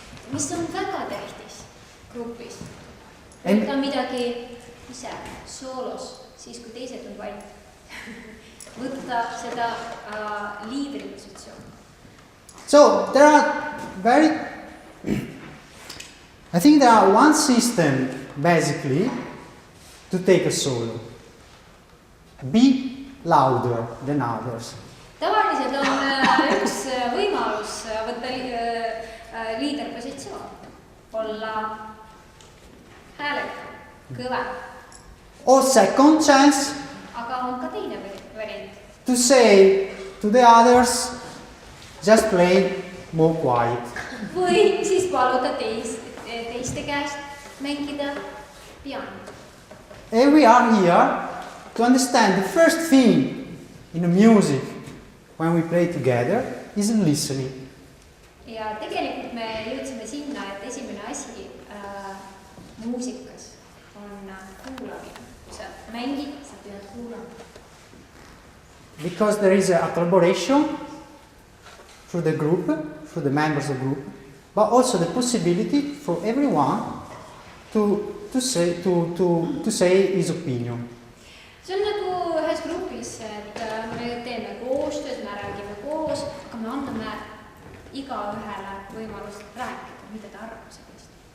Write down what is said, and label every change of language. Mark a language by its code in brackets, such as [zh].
[et] mis on väga tähtis grupis. võtta midagi ise soolos, siis kui teised on vait. võtta seda liidripositsiooni. [en] So there are I think there are one system basically to take a solo. Be louder than others. [et] tavaliselt on üks võimalus võtta liiderpositsioon, olla häälekam, kõvem. [en] Or second chance, [et] aga on ka teine variant. [en] to say to the others, just play more quiet. [et] või siis paluda teiste käest mängida pianot. [en] And we are here to understand the first thing in the music when we play together is listening. [et] ja tegelikult me jõudsime sinna, et esimene asi muusikas on kuulamine. kui sa mängid, sa pead kuulama. [en] Because there is a collaboration through the group, through the members of the group, but also the possibility for everyone to say his opinion. [et] see on nagu ühes grupis, et me teeme koostööd, me räägime koos, aga me anname igaühele võimalust rääkida, mida ta arvab sellest.